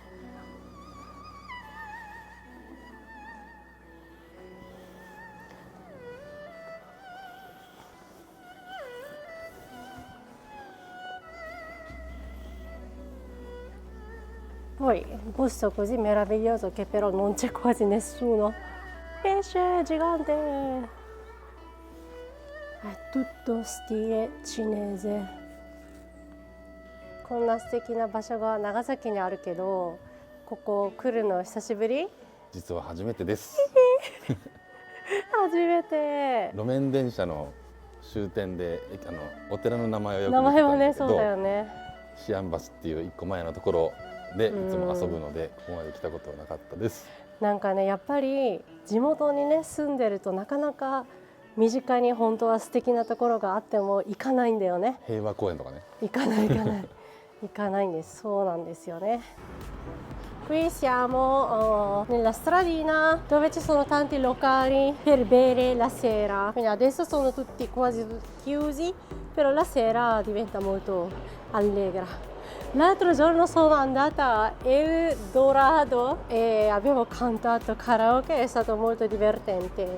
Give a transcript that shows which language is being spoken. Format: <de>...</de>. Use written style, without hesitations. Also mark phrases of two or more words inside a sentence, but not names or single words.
<it>Poi il posto così meraviglioso che però non c'è quasi nessuno. Pesce gigante! È tutto stile cinese.</it> <ja>こんな素敵な場所が長崎にあるけど、ここ来るの久しぶり？実は初めてです。初めて。路面電車の終点でお寺の名前をよく名見てたんだ前はね、そうだけど、よね。シアン橋っていう一個前のところでいつも遊ぶので、ここまで来たことはなかったです。なんかね、やっぱり地元にね住んでるとなかなか身近に本当は素敵なところがあっても行かないんだよね。平和公園とかね。行かない行かない行かないんです。そうなんですよね。</ja> <it>Qui siamo nella stradina dove ci sono tanti locali per bere la sera. Quindi adesso sono tutti quasi chiusi, però la sera diventa molto allegra. L'altro giorno sono andata a El Dorado e abbiamo cantato karaoke, è stato molto divertente.</it>